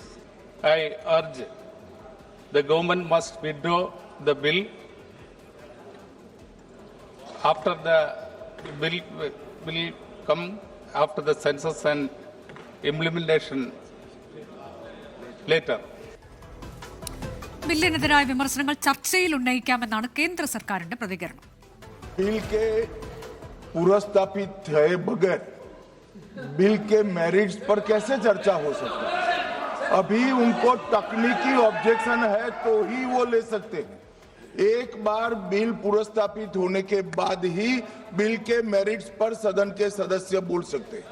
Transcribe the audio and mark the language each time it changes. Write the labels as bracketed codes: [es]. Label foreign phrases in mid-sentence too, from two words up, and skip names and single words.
[en] I urge the government must withdraw the bill after the bill will come after the census and implementation later. [ml] ബില്ലിനെതിരായ വിമർശനങ്ങൾ ചർച്ചയിൽ ഉന്നയിക്കാമെന്നാണ് കേന്ദ്ര സർക്കാരിന്റെ പ്രതികരണം. [hi] बिल के पुरस्तापित हुए बगैर बिल के मेरिट्स पर कैसे चर्चा हो सकती है? अभी उनको तकनीकी ऑब्जेक्शन है तो ही वो ले सकते हैं. एक बार बिल पुरस्तापित होने के बाद ही बिल के मेरिट्स पर सदन के सदस्य बोल सकते हैं.